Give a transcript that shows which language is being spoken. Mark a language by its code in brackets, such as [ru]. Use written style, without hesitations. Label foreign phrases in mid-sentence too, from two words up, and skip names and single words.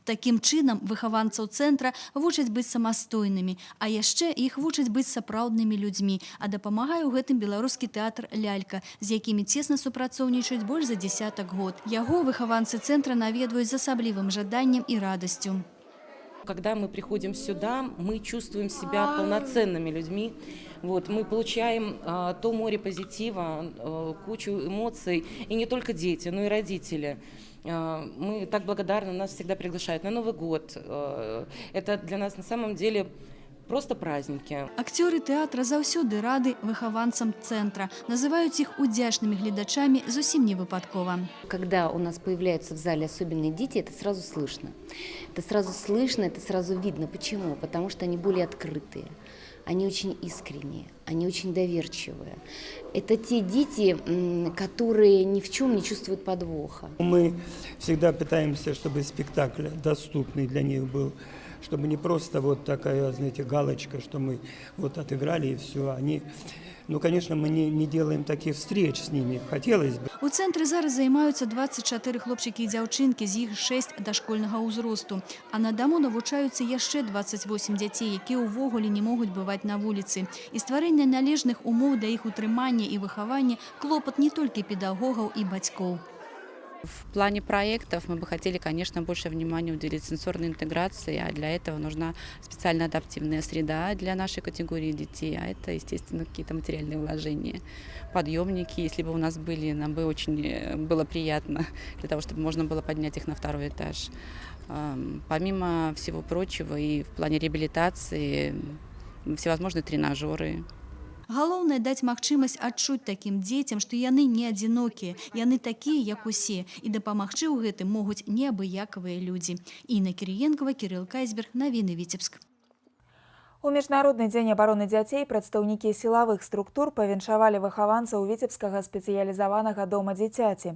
[be] Такім чынам выхаванцаў цэнтра вучаць быць самастойнымі, а яшчэ іх вучаць быць сапраўднымі людзьмі, а дапамагае ў гэтым беларускі тэатр «Лялька», з якімі цесна супрацоўнічаюць больш за 10 год. Яго выхаванцы цэнтра наведваюць з асаблівым жаданнем і радасцю. [ru] Когда мы приходим сюда, мы чувствуем себя полноценными людьми. Мы получаем то море позитива, кучу эмоций, и не только дети, но и родители. Мы так благодарны, нас всегда приглашают на Новый год. Это для нас на самом деле просто праздники. Акцёры тэатра заўсёды рады выхаванцам цэнтра. Называюць іх удзячнымі гледачамі зусім не выпадкова. Когда у нас появляются в зале особенные дети, это сразу слышно. Это сразу слышно, это сразу видно. Почему? Потому что они более открытые. Они очень искренние, они очень доверчивые. Это те дети, которые ни в чем не чувствуют подвоха. Мы всегда пытаемся, чтобы спектакль доступный для них был. Чтобы не просто вот такая, знаете, галочка, что мы вот отыграли и все. Они, конечно, мы не делаем таких встреч с ними. Хотелось бы. [be] У цэнтры зараз займаюцца 24 хлопчыкі і дзяўчынкі, з іх 6 дашкольнага ўзросту. А на даму навучаюцца яшчэ 28 дзяцей, якія ўвогуле не могуць бываць на вуліцы. І стварэнне належных умоў для іх утрымання і выхавання клопат не толькі педагогаў і бацькоў. [ru] В плане проектов мы бы хотели, конечно, больше внимания уделить сенсорной интеграции, а для этого нужна специально адаптивная среда для нашей категории детей, а это, естественно, какие-то материальные вложения. Подъемники, если бы у нас были, нам бы очень было приятно, для того, чтобы можно было поднять их на второй этаж. Помимо всего прочего, и в плане реабилитации всевозможные тренажеры. [be] Галоўнае даць магчымасць адчуць такім дзецям, што яны не адзінокія, яны такія, як усе, і дапамагчы ў гэтым могуць неабыякавыя людзі. Інна Кірыенкова, Кірыл Кайзберг, навіны Віцебск. У Міжнародны дзень абароны дзяцей прадстаўнікі сілавых структур павіншавалі выхаванцаў Віцебскага спецыялізаванага дома дзіцяці.